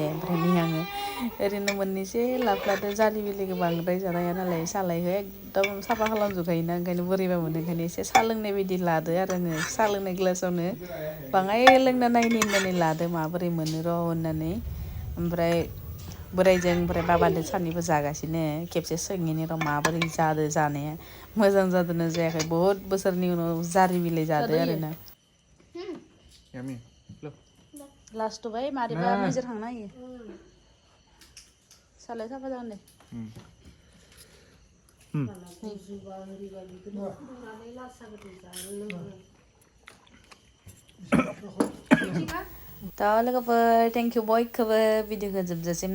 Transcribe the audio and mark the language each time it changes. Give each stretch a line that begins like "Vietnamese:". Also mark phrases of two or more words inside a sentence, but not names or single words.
Bodo: ओमफ्राय नै आङो ओरैनो मोननैसो लाफ्लादो जारि बिलाइखौ बांद्राय जानाया नालाय सालायखौ एकदम साफा खालामजोबखायोना ओंखायनो बोरैबा मोनो ओंखायनो एसे साहा लोंनाय बायदि लादो आरो आङो साहा लोंनाय ग्लासावनो बाङाय लोंना नायनो होननानै लादो माबोरै मोनो र' होननानै ओमफ्राय बोराइजों ओमफ्राय बाबाजों सानैबो जागासिनो खेबसे सोंहैनो र' माबोरै जादो जानाया मोजां जादोंना जायाखै बहुत बोसोरनि उनाव जारि बिलाइ जादो आरोना यम्मी लो लास्ट भाई मारिबा मेजर थांना हायो सालाय साफा जागोन दे थ' लोगोफोर
English: thank you
Bodo: बयखौबो भिडिअखौ जोबजासिम